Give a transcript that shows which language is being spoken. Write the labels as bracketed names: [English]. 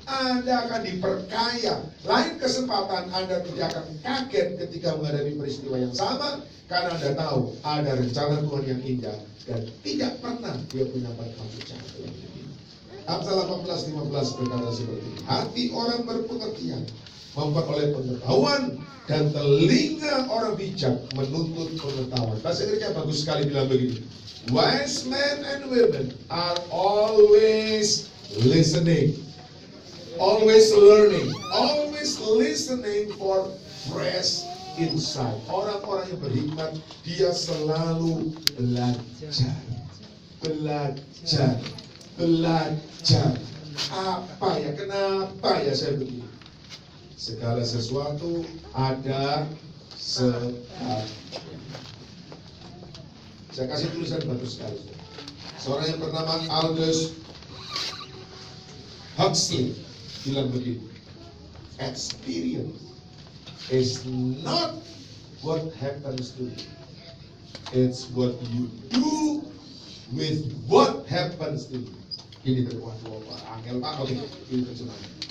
[Indonesian] Anda akan diperkaya. Lain kesempatan Anda tidak akan kaget ketika menghadapi peristiwa yang sama, karena Anda tahu ada rencana Tuhan yang indah dan tidak pernah dia punya maksud jahat. Amsal 18:15 berkata seperti ini. Hati orang berpengertian memperoleh pengetahuan, dan telinga orang bijak menuntut pengetahuan. Bahasa Inggrisnya bagus sekali bilang begini. [English] Wise men and women are always listening, always learning, always listening for fresh insight. [Indonesian] Orang-orang yang berhikmat, dia selalu belajar, belajar, belajar. Apa ya? Kenapa ya saya begini? Segala sesuatu ada sebab. Saya kasih tulisan bagus sekali. Seorang yang bernama Aldous Huxley bilang begini, [English] experience is not what happens to you, it's what you do with what happens to you. [Indonesian] Ini terkuat angel Pak, oke, ini terjemahan.